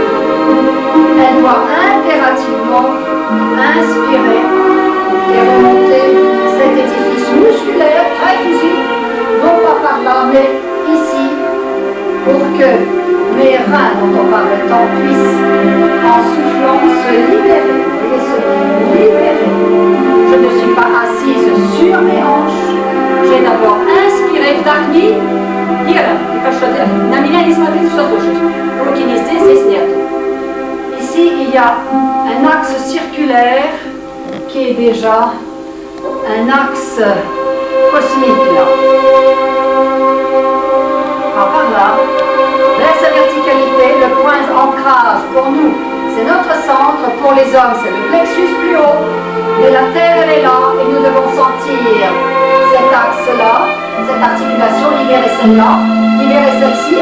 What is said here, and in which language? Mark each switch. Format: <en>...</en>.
<fr>Elle doit impérativement inspirer et remonter cet édifice musculaire, très physique, non pas par là, mais ici, pour que mes reins dont on parle tant puissent, en soufflant, se libérer. Et se libérer. Je ne suis pas assise sur mes hanches. J'ai d'abord inspiré,</fr> <ru>вдохни, Ира, ты хорошо, на меня не смотри, что слушаешь. Руки не здесь, здесь нет.</ru> <fr>Ici, il y a un axe circulaire qui est déjà un axe cosmique là. Par là, vers sa verticalité, le point d'ancrage pour nous, c'est notre centre, pour les hommes, c'est le plexus plus haut, mais la terre elle est là et nous devons sentir cet axe-là, cette articulation, libérer celle-là, libérer celle-ci.</fr>